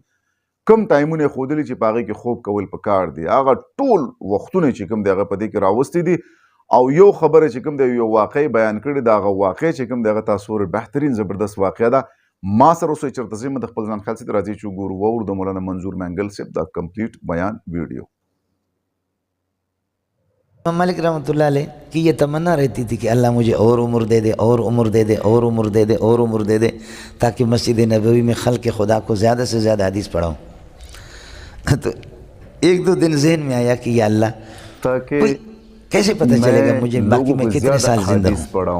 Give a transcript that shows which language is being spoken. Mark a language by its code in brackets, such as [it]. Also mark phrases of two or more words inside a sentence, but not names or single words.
[ps] کم ټایمونه یې ښودلي چې په هغې کې خوب کول پکار دي، هغه ټول وختونه چې کوم دی هغه په دې کې راوستي دي. او یو خبره چې کوم دی یو واقع بیان کړې ده، هغه واقع چې کوم دی هغه تاسو ورې بهترین زبردست واقع ده. ما سره اوسئ چېرته ځئ، د خپل ځان خیال سره راځئ چې وګورو واورو د مولانا منظور مینګل صاحب دا کمپلیټ بیان ویډیو. [ur] امام مالک [ar] رحمۃ اللہ علیہ [ur] کی یہ تمنا رہتی تھی کہ اللہ مجھے اور عمر دے دے، اور عمر دے دے، اور عمر دے دے، اور عمر دے دے، تاکہ مسجد نبوی میں خلق خدا کو زیادہ سے زیادہ حدیث پڑھاؤں. تو ایک دو دن ذہن میں آیا کہ یا اللہ کیسے پتہ چلے گا مجھے باقی میں کتنے سال زندہ ہوں؟